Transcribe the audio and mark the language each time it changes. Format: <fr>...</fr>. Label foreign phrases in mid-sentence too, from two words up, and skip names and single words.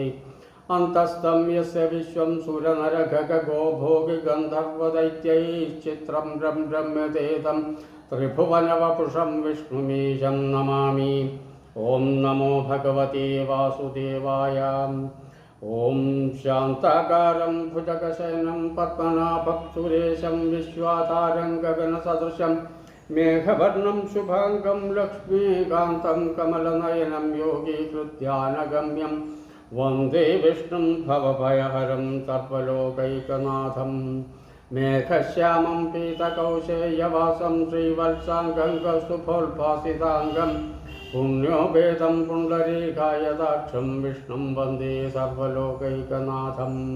<sa>അന്തസ്തം യസ്യ വിശ്വം സുരനരഖഗോ ഭോഗി ഗന്ധർവദൈത്യൈശ്ചിത്രം രമ്യതേതം ത്രിഭുവനവപുഷം വിഷ്ണുമീശം നമാമി. ഓം നമോ ഭഗവതേ വാസുദേവായ. ఓం శాంతాకారం భుజగశయనం పద్మనాభం సురేశం విశ్వాధారం గగనసదృశం మేఘవర్ణం శుభాంగం లక్ష్మీకాంతం కమలనయనం యోగీకృత్యానగమ్యం వందే విష్ణుం భవభయహరం సర్వలోకైకనాథం మేఘశ్యామం పీతకౌశేయవాసం శ్రీవత్సాంగం కౌస్తుభోల్భాసితాంగం పుణ్యోపేతం పుండరీకాయదాక్షం విష్ణుం వందే సర్వలోకైకనాథం</sa>